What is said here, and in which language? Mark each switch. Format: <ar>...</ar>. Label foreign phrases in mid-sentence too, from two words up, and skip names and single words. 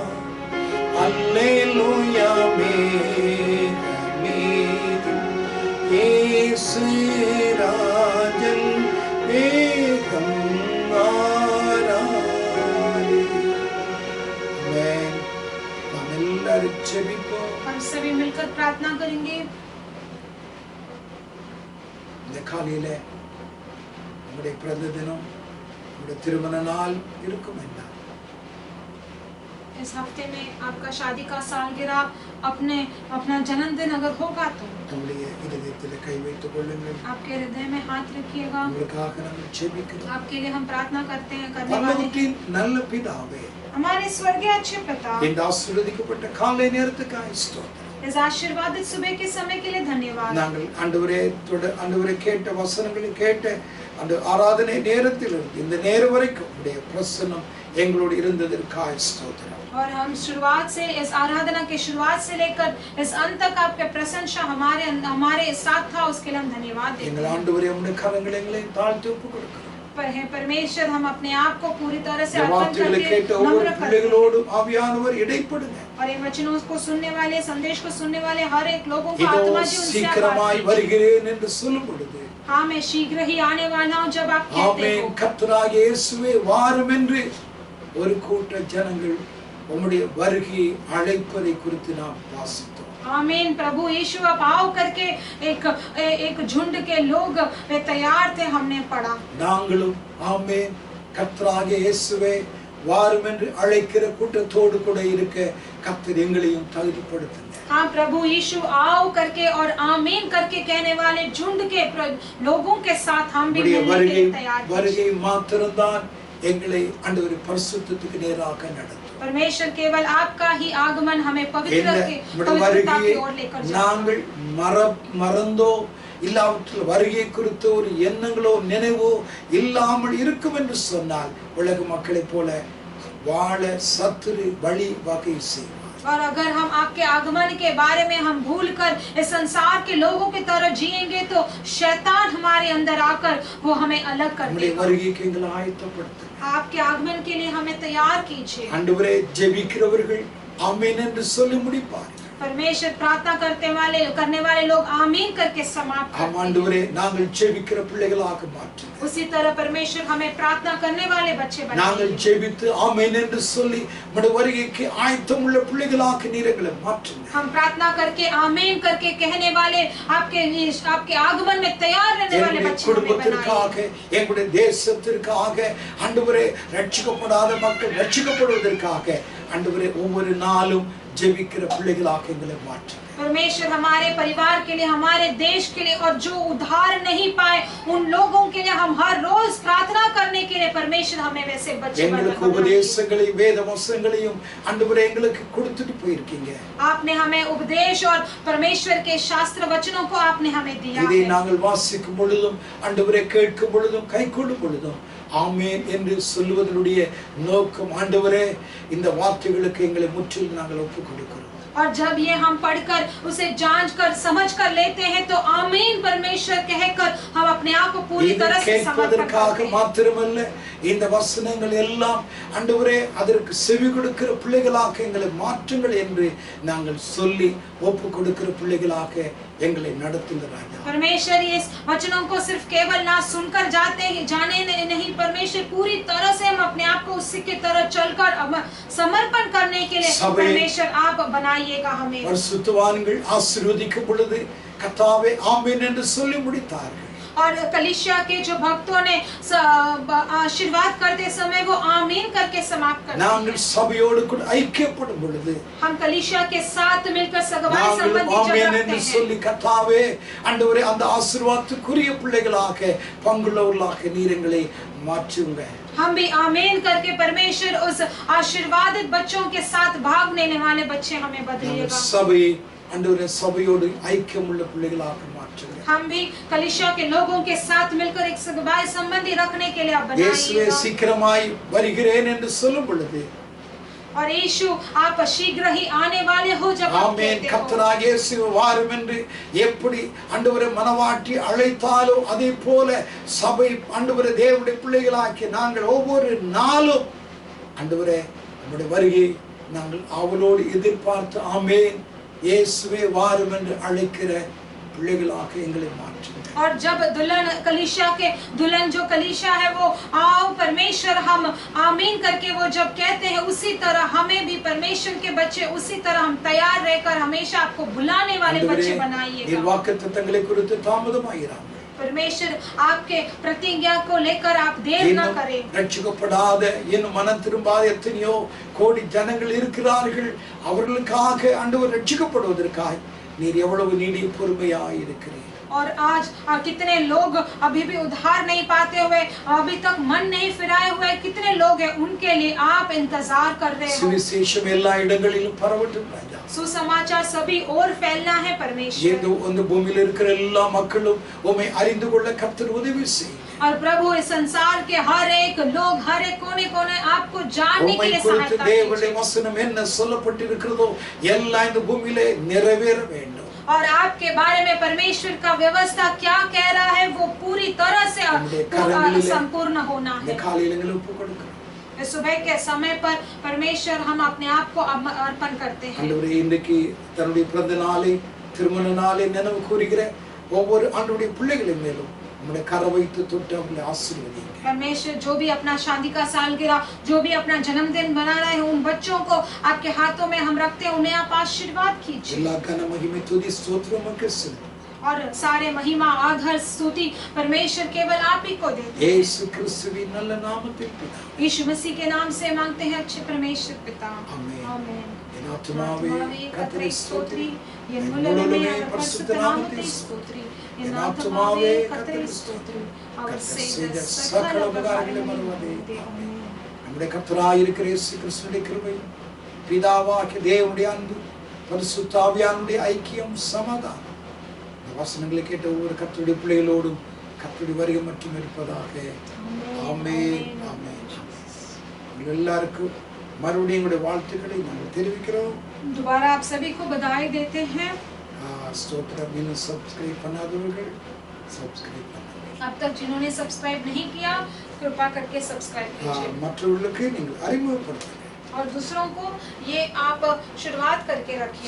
<ta>அல்லேலூயா மேகமீதும் இயேசு ராஜன் வேகம் மாறாதே. ஆமென். நாம் எல்லாரும் ஜெபிப்போம்.</ta> <hi>हम सभी मिलकर प्रार्थना करेंगे।</hi> <ta>இந்த காலையில நம்முடைய பிறந்த தினம், நம்முடைய திருமண நாள் இருக்கும் என்றால்</ta> <hi>इस हफ्ते में आपका शादी का सालगिरह, अपना जन्मदिन अगर होगा तो</hi> <ta>நம்முடைய இதயத்தில் கை வைத்துக் கொள்ளுங்கள்.</ta> <hi>आपके हृदय में हाथ रखिएगा।</hi> <ta>உங்களுக்காக நாம் ஜெபிக்கிறோம்.</ta> <hi>आपके लिए हम प्रार्थना करते हैं, करने वाले हैं।</hi> <ta>பரலோகத்தின் நல்ல பிதாவே,</ta> <hi>हमारे स्वर्गीय अच्छे पिता,</hi> <ta>இந்த ஆசீர்வதிக்கப்பட்ட காலை நேரத்துக்காக ஸ்தோத்திரம்.</ta> <hi>इस आशीर्वादित सुबह के समय के लिए धन्यवाद।</hi> <ta>நாங்கள் ஆண்டவரே கேட்ட வசனங்களை கேட்ட அந்த ஆராதனை நேரத்தில் இருந்து இந்த நேரம் வரைக்கும் உடைய பிரசன்னம் எங்களோடு இருந்ததற்காக ஸ்தோத்திரம்.</ta> <hi>और हम शुरुआत से, इस आराधना के शुरुआत से लेकर इस अंत तक आपके प्रशंसा हमारे साथ था, उसके लिए हम धन्यवाद देते</hi> <ta>எங்கள்</ta> <hi>हैं।</hi> <ta>ஆண்டவரே உம்முடைய கரங்களை எங்களை தாழ்த்தி ஒப்புக் கொடுக்கிறோம்.</ta> <hi>पर है परमेश्वर, हम अपने आप को पूरी तरह से</hi> <ta>இந்த</ta> <hi>अर्पण</hi> <ta>வார்த்தைகளை</ta> <hi>करके</hi> <ta>கேட்ட ஒவ்வொரு</ta> <hi>नम्र करते हैं।</hi> <ta>பிள்ளைகளோடும் ஆவியானவர் இடைப்படுங்க.</ta> <hi>और इन वचनों को सुनने वाले, संदेश को सुनने वाले हर एक लोगों को</hi> <ta>இதோ</ta> <hi>आत्मा जी उनसे</hi> <ta>சீக்கிரமாய்</ta> <hi>आवाज</hi> <ta>வருகிறேன் என்று சொல்லும் பொழுது,</ta> <hi>हाँ मैं शीघ्र ही आने वाला हूँ जब आप कहते</hi> <ta>ஆமென்,</ta> <hi>हो।</hi> <ta>கர்த்தராகிய இயேசுவே வாரும் என்று ஒரு கூட்ட ஜனங்கள் உம்முடைய வருகை அழைப்பதை குறித்து நாம் வாசித்தோம்.</ta> <hi>आमीन। प्रभु यीशु अब आओ करके एक झुंड के लोग वे तैयार थे, हमने पढ़ा।</hi> <ta>நாங்களும் ஆமென், கர்த்தராகிய இயேசுவே வாரும் என்று அழைக்கிற கூட்டத்தோடு கூட இருக்க கர்த்தர் எங்களையும் தகுதிப்படுத்துங்க.</ta> <hi>हाँ प्रभु यीशु आओ करके और आमीन करके कहने वाले झुंड के लोगों के साथ हम भी मिलने के लिए तैयार थे।</hi> <ta>வருகை மாத்திரம்தான் எங்களை ஆண்டவரே பரிசுத்தத்துக்கு நேராக நடத்தும்.</ta> <hi>परमेश्वर केवल आपका ही आगमन हमें पवित्रता की ओर लेकर जाए।</hi> <ta>நாங்கள் மறந்தோ இல்லாவற்றில் வருகை குறித்த ஒரு எண்ணங்களோ நினைவோ இல்லாமல் இருக்கும் என்று சொன்னால் உலக மக்களைப் போல வாழ சத்துரு வழி வகை செய்வார்.</ta> <hi>और अगर हम आपके आगमन के बारे में हम भूलकर इस संसार के लोगों की तरह जिएंगे तो शैतान हमारे अंदर आकर वो हमें अलग कर देगा।</hi> <ta>வருகைக்கு எங்களை ஆயத்தப்படுத்துங்க.</ta> <hi>आपके आगमन के लिए हमें तैयार कीजिए।</hi> <ta>ஆண்டவரே, ஜெபிக்கிறவர்கள் ஆமென் என்று சொல்லி முடிப்பார்கள்.</ta> <hi>परमेश्वर प्रार्थना करने वाले लोग आमीन करके समाप्त करते हैं।</hi> <ta>ஆண்டவரே, நாங்கள் ஜெபிக்கிற பிள்ளைகளாக மாற்றுங்க.</ta> <hi>उसी तरह परमेश्वर हमें प्रार्थना करने वाले बच्चे</hi> <ta>நாங்கள்</ta> <hi>बनाइए।</hi> <ta>ஜெபித்து ஆமென் என்று சொல்லி உம்முடைய வருகைக்கு ஆயத்தமுள்ள பிள்ளைகளாக நீர் எங்களை மாற்றுங்க.</ta> <hi>हम प्रार्थना करके आमीन करके कहने वाले आपके आगमन में तैयार रहने वाले</hi> <ta>எங்களுடைய</ta> <hi>बच्चे हमें</hi> <ta>குடும்பத்திற்காக,</ta> <hi>बनाइए।</hi> <ta>எங்களுடைய தேசத்திற்காக, ஆண்டவரே ரட்சிக்கப்படாத மக்கள் ரட்சிக்கப்படுவதற்காக ஆண்டவரே ஒவ்வொரு நாளும் ஜெபிக்கிற பிள்ளைகளாக எங்களை மாற்றுங்க.</ta> <hi>परमेश्वर हमारे परिवार के लिए, हमारे देश के लिए और जो उद्धार नहीं पाए उन लोगों के लिए हम हर रोज प्रार्थना करने के लिए परमेश्वर हमें वैसे बच्चे</hi> <ta>எங்களுக்கு உபதேசங்களையும் வேத வசனங்களையும் ஆண்டவரே எங்களுக்கு கொடுத்துட்டு போயிருக்கீங்க.</ta> <hi>आपने हमें उपदेश और परमेश्वर के शास्त्र वचनों को आपने हमें दिया</hi> <ta>இதை</ta> <hi>है।</hi> <ta>நாங்கள் வாசிக்கும் பொழுதும் ஆண்டவரே கேட்கும் பொழுதும் கைக்கொள்ளும் பொழுதும் ஆமென் என்று சொல்லுவதனுடைய நோக்கம் ஆண்டவரே இந்த வார்த்தைகளுக்கு எங்களை முற்றிலும் நாங்கள் ஒப்புக் கொடுக்கிறோம்.</ta> <hi>और जब ये हम पढ़कर उसे जांच कर समझ कर लेते हैं तो आमीन परमेश्वर कहकर हम अपने आप को पूरी तरह से समर्पण करते हैं।</hi> <ta>மாத்திரமல்ல இந்த வசனங்கள் எல்லாம் ஆண்டவரே அதற்கு செவி கொடுக்கிற பிள்ளைகளாக எங்களை மாற்றுங்கள் என்று நாங்கள் சொல்லி ஒப்பு கொடுக்கிற பிள்ளைகளாக எங்களை நடத்துங்க ராஜா।</ta> <hi>परमेश्वर इस वचनों को सिर्फ केवल ना सुनकर जाने नहीं, परमेश्वर पूरी तरह से हम अपने आप को उसी की तरह चलकर समर्पण करने के लिए परमेश्वर आप बनाइएगा हमें।</hi> <ta>பரிசுத்தவான்கள் ஆசீர்வதிக்கும் பொழுது கர்த்தாவே ஆமென் என்று சொல்லி முடித்தார்கள்।</ta> <hi>और कलीसिया के जो भक्तों ने आशीर्वाद करते समय वो आमीन करके समाप्त करते हैं।</hi> <ta>நாங்கள் சபையோடு கூட ஐக்கியப்படும் பொழுது</ta> <hi>हम कलीसिया के साथ मिलकर सगवाई संबंधी जब</hi> <ta>ஆமென்</ta> <hi>रखते</hi> <ta>என்று</ta> <hi>हैं</hi> <ta>சொல்லி கர்த்தாவே ஆண்டவரே அந்த ஆசீர்வாதத்துக்குரிய பிள்ளைகளாக பங்குள்ளவர்களாக நீர் எங்களை மாற்றுங்க।</ta> <hi>हम भी आमीन करके परमेश्वर उस आशीर्वादित बच्चों के साथ भाग लेने वाले बच्चे हमें बदलिएगा।</hi> <ta>சபை ஆண்டவரே சபையோடு ஐக்கியமுள்ள பிள்ளைகளாக மாற்றுங்க। மாற்றுங்க.</ta> <hi>हम भी कलीसिया के लोगों के साथ मिलकर एक सगाई संबंधी रखने के लिए आप</hi> <ta>இயேசுவே</ta> <hi>बनाइएगा।</hi> <ta>சீக்கிரமாய் வருகிறேன் என்று சொல்லும் பொழுது</ta> <hi>और यीशु आप शीघ्र ही आने वाले हो जब आप</hi> <ta>ஆமென்.</ta> <hi>कहते हो।</hi> <ta>கர்த்தராகிய இயேசு வாரும் என்று எப்படி ஆண்டவரே மனவாட்டி அழைத்தாலோ அதே போல சபை ஆண்டவரே தேவனுடைய பிள்ளைகளாக்கி நாங்கள் ஒவ்வொரு நாளும் ஆண்டவரே நம்முடைய வருகை நாங்கள் ஆவலோடு எதிர்பார்த்து ஆமென் இயேசுவே வாரும் என்று அழைக்கிற பிள்ளைகளாக எங்களை மாற்றுங்க.</ta> <hi>और जब दुल्हन कलीसिया के दुल्हन जो कलीसिया है वो आओ परमेश्वर हम आमीन करके वो जब कहते हैं उसी तरह हमें भी परमेश्वर के बच्चे उसी तरह हम तैयार रहकर हमेशा आपको बुलाने वाले बच्चे बनाइएगा।</hi> <ta>நீர் வாக்குத்தத்தங்களை குறித்து தாமதமாயிராமல்</ta> <hi>परमेश्वर आपके प्रतिज्ञा को लेकर आप देर न करें।</hi> <ta>ரட்சிக்கப்படாத இன்னும் மனம் திரும்பாத எத்தனையோ கோடி ஜனங்கள் இருக்கிறார்கள். அவர்களுக்காக ஆண்டவர் ரட்சிக்கப்படுவதற்காக நீர் எவ்வளவு நீடிய பொறுமையாய் இருக்கிறீர்.</ta> <hi>और आज कितने लोग अभी भी उद्धार नहीं पाते हुए अभी तक मन नहीं फिराए हुए कितने लोग हैं उनके लिए आप इंतजार कर रहे हो।</hi> <ta>சுவிசேஷம் எல்லா இடங்களிலும் பரவட்டும் ராஜா.</ta> <hi>सुसमाचार सभी और फैलना है परमेश्वर।</hi> <ta>இந்த பூமியில் இருக்கிற எல்லா மக்களும் உம்மை அறிந்து கொள்ள கர்த்தர் உதவி செய்யுங்க.</ta> <hi>और प्रभु इस संसार के हर एक लोग हर एक कोने कोने आपको जानने के लिए</hi> <ta>குறித்து</ta> <hi>सहायता</hi> <ta>தேவனுடைய</ta> <hi>कीजिए।</hi> <ta>வசனம் என்ன சொல்லப்பட்டிருக்கிறதோ எல்லாம் இந்த பூமியிலே நிறைவேற வேண்டும்.</ta> <hi>और आपके बारे में परमेश्वर का व्यवस्था क्या कह रहा है वो पूरी तरह से संपूर्ण होना</hi> <ta>இந்த</ta> <hi>है।</hi> <ta>காலையில எங்களை ஒப்புக் கொடுக்கிறோம்.</ta> <hi>इस सुबह के समय पर परमेश्वर हम अपने आप को अर्पण करते हैं।</hi> <ta>ஆண்டவரே இன்றைக்கு தன்னுடைய பிறந்த நாளை திருமண நாளை நினைவு கூறுகிற ஒவ்வொரு ஆண்டவருடைய பிள்ளைகளின் மேலும் நம்முடைய கரம் வைத்து தொட்டு அவங்களை ஆசீர்வதிங்க.</ta> <hi>परमेश्वर जो भी अपना शादी का सालगिरह जो भी अपना जन्मदिन मना रहे हैं उन बच्चों को आपके हाथों में हम रखते हैं उन्हें आप आशीर्वाद कीजिए।</hi> <ta>எல்லா கன மகிமை துதி ஸ்தோத்திரம் உமக்கு செலுத்துகிறோம்.</ta> <hi>और सारे महिमा आदर स्तुति परमेश्वर केवल आप ही को देते हैं।</hi> <ta>இயேசு கிறிஸ்துவின் நல்ல நாமத்தில் பிதாவே.</ta> <hi>यीशु मसीह के नाम से मांगते हैं अच्छे परमेश्वर पिता।</hi> <ta>ஆமென்.</ta> <hi>आमीन।</hi> <ta>என் ஆத்துமாவே கர்த்தரை ஸ்தோத்திரி என் முழுவதுமே முழுவதுமே பரிசுத்த பரிசுத்த நாமத்தை நாமத்தை ஸ்தோத்திரி என் என் ஆத்துமாவே ஆத்துமாவே கர்த்தரை கர்த்தரை ஸ்தோத்திரி அவர் கர்த்தர் செய்த செய்த சகல சகல உபகாரங்களை உபகாரங்களையும் மறவாதே। மறவாதே. ஆமென்। நம்முடைய கர்த்தராய் இருக்கிற இயேசு கிறிஸ்துவின் கிருபையும் பிதாவாகிய தேவனுடைய அன்பு பரிசுத்த ஆவியானுடைய ஐக்கியம் சமாதானம் இந்த வசனங்களை கேட்ட ஒவ்வொரு கர்த்தருடைய பிள்ளைகளோடும் கர்த்தருடைய வருகை மட்டும் இருப்பதாக. ஆமென். ஆமென். உங்கள் எல்லாருக்கும் மறுபடியும் எங்களுடைய வாழ்த்துக்களை நாங்கள் தெரிவிக்கிறோம்.</ta> <hi>दोबारा आप सभी को बधाई देते हैं।</hi> <ta>ஸ்தோத்திரம். இன்னும் சப்ஸ்கிரைப் பண்ணாதவர்கள் சப்ஸ்கிரைப் பண்ணுங்க.</ta> <hi>अब तक जिन्होंने सब्सक्राइब नहीं किया कृपा करके सब्सक्राइब कीजिए</hi> <ta>மற்றவர்களுக்கு நீங்கள் அறிமுகப்படுத்துங்க.</ta> <hi>और दूसरों को ये आप शुरुआत करके रखिएगा।</hi>